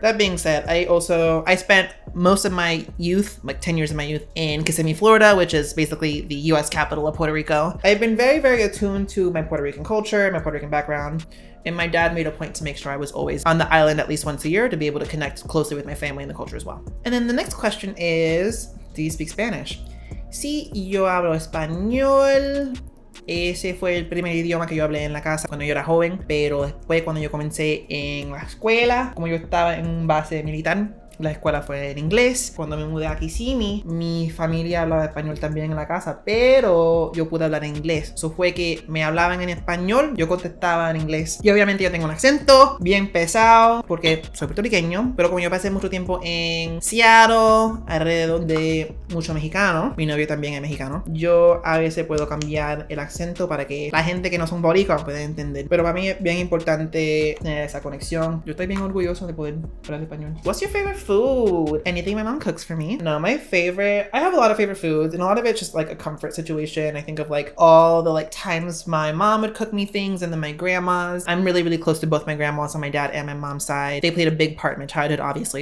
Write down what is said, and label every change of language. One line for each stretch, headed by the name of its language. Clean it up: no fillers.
English: That being said, I spent most of my youth, like 10 years of my youth, in Kissimmee, Florida, which is basically the US capital of Puerto Rico. I've been very, very attuned to my Puerto Rican culture, my Puerto Rican background. And my dad made a point to make sure I was always on the island at least once a year to be able to connect closely with my family and the culture as well. And then the next question is, do you speak Spanish?
Spanish: Sí, yo hablo español. Ese fue el primer idioma que yo hablé en la casa cuando yo era joven, pero después cuando yo comencé en la escuela, como yo estaba en un base militar, la escuela fue en inglés. Cuando me mudé a Kissimmee, mi familia hablaba español también en la casa, pero yo pude hablar en inglés. Eso fue que me hablaban en español, yo contestaba en inglés. Y obviamente yo tengo un acento bien pesado porque soy puertorriqueño, pero como yo pasé mucho tiempo en Seattle, alrededor de muchos mexicanos, mi novio también es mexicano, yo a veces puedo cambiar el acento para que la gente que no son boricuas pueda entender. Pero para mí es bien importante tener esa conexión. Yo estoy bien orgulloso de poder hablar español.
English: What's your favorite food? Anything my mom cooks for me? No, my favorite, I have a lot of favorite foods and a lot of it's just like a comfort situation. I think of like all the like times my mom would cook me things and then my grandmas. I'm really, really close to both my grandmas on my dad and my mom's side. They played a big part in my childhood, obviously.